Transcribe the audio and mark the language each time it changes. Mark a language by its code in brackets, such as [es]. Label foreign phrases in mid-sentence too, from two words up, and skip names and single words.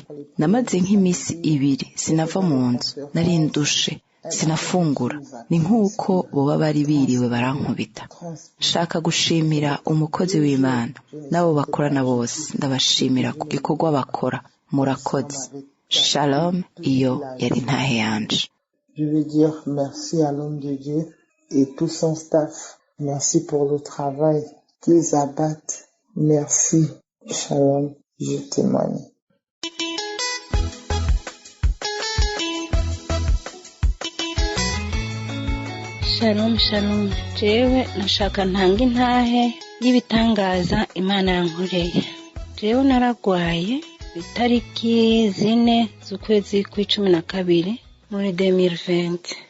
[rn] Namaze nk'imisi 2 sinava mu nzu, nari ndushe, sinafungura. Ni nk'uko boba bari biriwe barankubita. Nshaka gushimira umukozi w'Imana nabo bakorana bose, ndabashimira ku gikorwa bakora. Murakoze. Shalom, iyo yari ntahe yanje. [fr] Je veux dire merci à l'homme de Dieu et tout son staff. Merci pour le travail qu'ils abattent. Merci. Shalom, je témoigne. Shalom, shalom. [rn] Jewe nashaka ntanga intahe y'ibitangaza Imana yankoreye. Jewe naragwaye itariki 4 z'ukwezi kwa12 muri 2020.